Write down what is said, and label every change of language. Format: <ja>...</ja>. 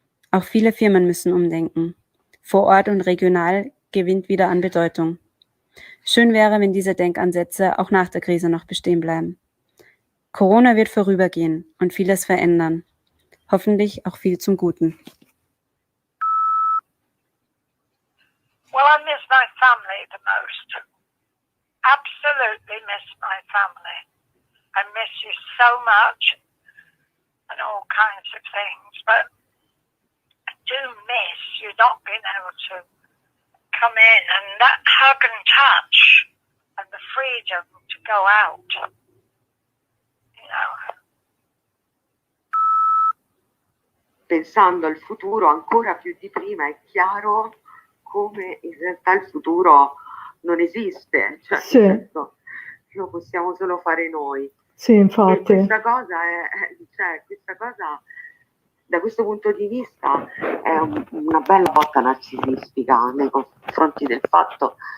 <de>Auch viele Firmen müssen umdenken. Vor Ort und regional gewinnt wieder an Bedeutung. Schön wäre, wenn diese Denkansätze auch nach der Krise noch bestehen bleiben. Corona wird vorübergehen und vieles verändern. Hoffentlich auch viel zum Guten.</de> <en>Well, I miss my family the most. Absolutely miss my family. I miss you so much and all kinds of things, but I do miss you not being able to come in and that hug and touch and the freedom to go out, you know.</en> <it>Pensando al futuro ancora più di prima, è chiaro come in realtà il futuro non esiste, cioè Sì. lo possiamo solo fare noi. Sì, E infatti. questa cosa da questo punto di vista è una bella botta narcisistica nei confronti del fatto</it>